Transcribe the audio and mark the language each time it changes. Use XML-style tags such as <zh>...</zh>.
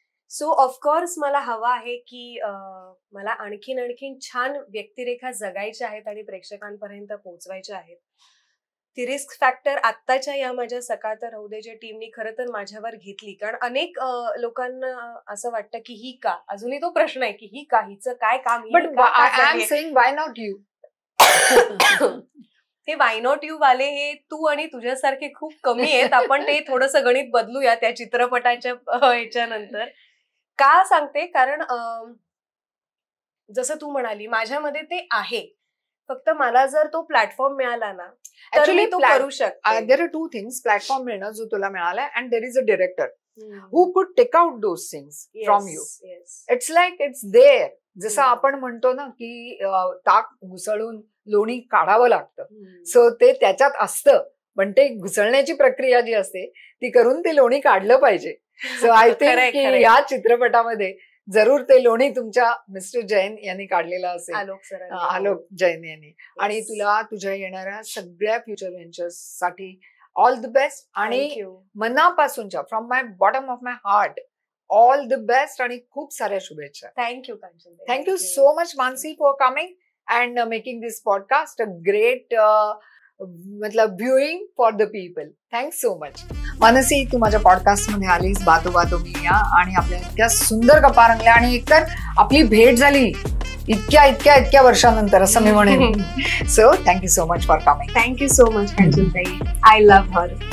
<mr>So of course मला हवा आहे की मला आणखीन छान व्यक्तिरेखा जगायच्या आहेत आणि प्रेक्षकांपर्यंत पोहोचवायच्या आहेत. ती रिस्क फॅक्टर आत्ताच्या या माझ्या सकाळ तर राहू देच्या टीमनी खरं तर माझ्यावर घेतली, कारण अनेक लोकांना असं वाटतं की ही का, अजूनही तो प्रश्न आहे की ही का, हिचं काय काम.</mr> <en>But I am saying why not you.</en> <mr>हे</mr> <en>why not you</en> <mr>वाले हे तू आणि तुझ्यासारखे खूप कमी आहेत. आपण ते थोडंसं गणित बदलूया त्या चित्रपटाच्या ह्याच्यानंतर. का सांगते, कारण जसं तू म्हणाली माझ्यामध्ये ते आहे, फक्त मला जर तो प्लॅटफॉर्म मिळाला ना तर मी तो करू शकते.</mr> <en>there are 2 things,</en> <mr>प्लॅटफॉर्म मिळणं जो तुला मिळालाय,</mr> <en>And there is a director who could take out those things from you. It's like it's there.</en> <mr>जसं आपण म्हणतो ना की ताक घुसळून लोणी काढावं लागतं, सो ते त्याच्यात असतं, पण ते घुसळण्याची प्रक्रिया जी असते ती करून ते लोणी काढलं पाहिजे.</mr> <en>so I think</en> <mr>की या चित्रपटामध्ये जरूर ते लोणी तुमच्या मिस्टर जैन यांनी काढलेलं असेल, आलोक जैन यांनी. आणि तुला तुझ्या येणाऱ्या सगळ्या फ्युचर व्हेंचर्स साठी ऑल द बेस्ट, आणि मनापासूनच्या,</mr> <en>from my bottom of my heart, all the best</en> <mr>आणि खूप साऱ्या शुभेच्छा.</mr> <en>Thank you Kanchan. Thank you so much Mansi for coming and making this podcast a great मतलब viewing for the people. Thanks so much.</en> <mr>Mansi, तू माझ्या podcast मध्ये आलीस बातो बातो मी या, आणि आपल्या इतक्या सुंदर गप्पा रंगल्या, आणि एकतर आपली भेट झाली इतक्या वर्षानंतर असं मी म्हणेन.</mr> <en>So thank you so much for coming. Thank you so much Kanchan ताई. I love her.</en>